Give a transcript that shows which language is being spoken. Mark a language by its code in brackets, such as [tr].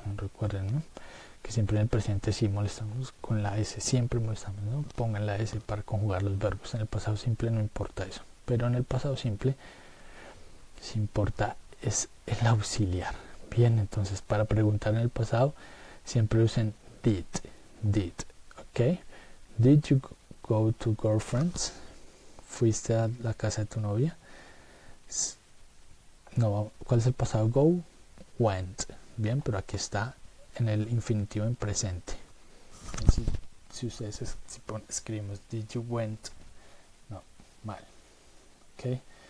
[es] Recuerden, ¿no?, que siempre en el presente sí molestamos con la S, siempre molestamos, ¿no? Pongan la S para conjugar los verbos. En el pasado simple no importa eso, pero en el pasado simple sí importa es el auxiliar. Bien, entonces para preguntar en el pasado siempre usen did, ok. [en] Did you go to girlfriends? [es] ¿Fuiste a la casa de tu novia? No, ¿cuál es el pasado? Go, went. Bien, pero aquí está en el infinitivo en presente. Si ustedes escribimos [en] did you went, [es] no, mal, ok.